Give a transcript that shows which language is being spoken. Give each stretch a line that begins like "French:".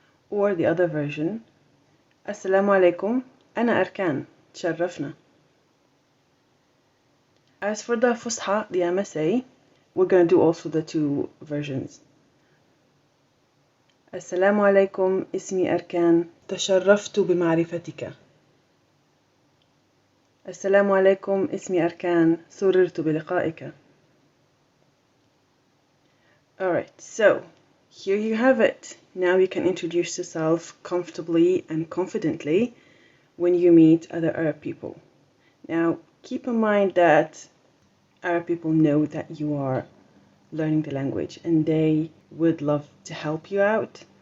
English: Or the other version,
Arabic: Assalamu alaikum, ana Arkan, تشرفنا.
English: As for the fuSHa, the MSA, we're going to do also the two versions.
Arabic: Assalamu alaikum, ismi Arkan, تشرفت بمعرفتك. السلام عليكم اسمي أركان سررت بلقائك.
English: Alright, so here you have it. Now you can introduce yourself comfortably and confidently when you meet other Arab people. Now keep in mind that Arab people know that you are learning the language and they would love to help you out.